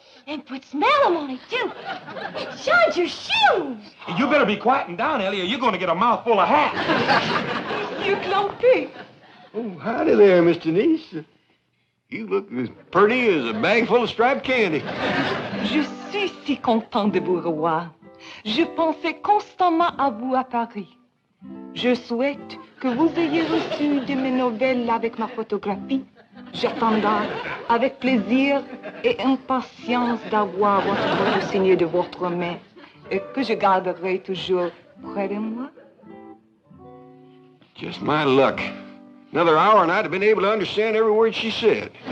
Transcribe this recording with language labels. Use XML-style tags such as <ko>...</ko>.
<en>And put smell on it, too. Shine your shoes. You better be quieting down, Ellie, or you're gonna get a mouthful of hat. You clumpy. Oh, howdy there, Miss Denise. You look as pretty as a bag full of striped candy.</en> <fr>Je suis si content de vous revoir. Je pensais constamment à vous à Paris. Je souhaite que vous ayez reçu de mes nouvelles avec ma photographie. J'attendrai avec plaisir et impatience d'avoir votre photo signée de votre main et que je garderai toujours près de moi.</fr> <en>Just my luck. Another hour and I'd have been able to understand every word she said.</en>